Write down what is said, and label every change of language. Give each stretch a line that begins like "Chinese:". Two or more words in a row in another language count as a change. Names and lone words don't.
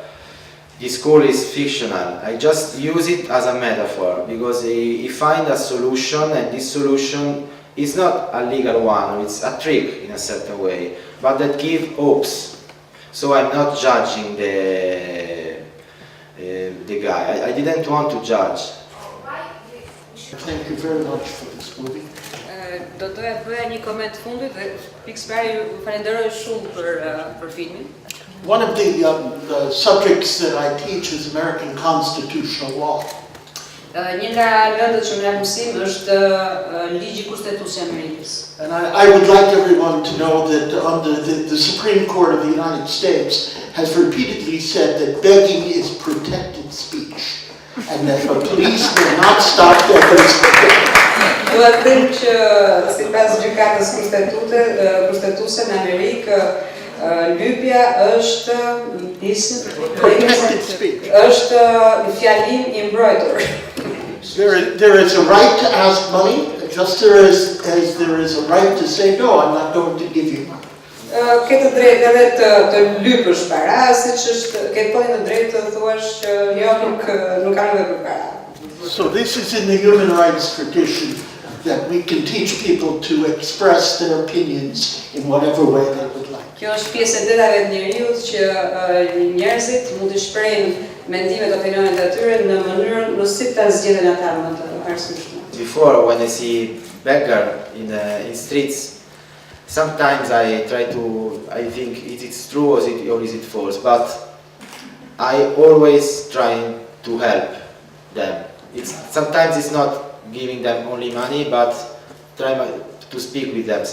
English: This school is fictional. I just use it as a metaphor, because he find a solution, and this solution is not a legal one, it's a trick in a certain way, but that gives hopes. So I'm not judging the guy. I didn't want to judge. Thank you very much for this movie.
Albanian: Do doja të bëja një koment fundit dhe pikërisht ju falenderoj shumë për filmin.
English: One of the subjects that I teach is American constitutional law.
Albanian: Një nga lëndët që më jap mësim është ligji kushtetues I Amerikës.
English: And I would like everyone to know that under the Supreme Court of the United States has repeatedly said that begging is protected speech and that the police will not stop beggars.
Albanian: Dua të them që sipas gjykatës kushtetuese në Amerikë, lypja është është fjalim I mbrojtur.
English: There is a right to ask money, just as there is a right to say no, I'm not going to give you money.
Albanian: Ke të drejtë edhe të lypësh para, siç është ke të drejtë të thuash jo nuk ka nevojë për para.
English: So this is in the human rights tradition that we can teach people to express their opinions in whatever way they would like.
Albanian: Kjo është pjesë e detave të njeriut që njerëzit mund të shprehin mendimet, opinionet e tyre në mënyrën si ta zgjedhin ata më të arsyeshme.
English: Before, when I see beggar in streets, sometimes I think is it true or is it false, but I always try to help them. Sometimes it's not giving them only money, but try to speak with them.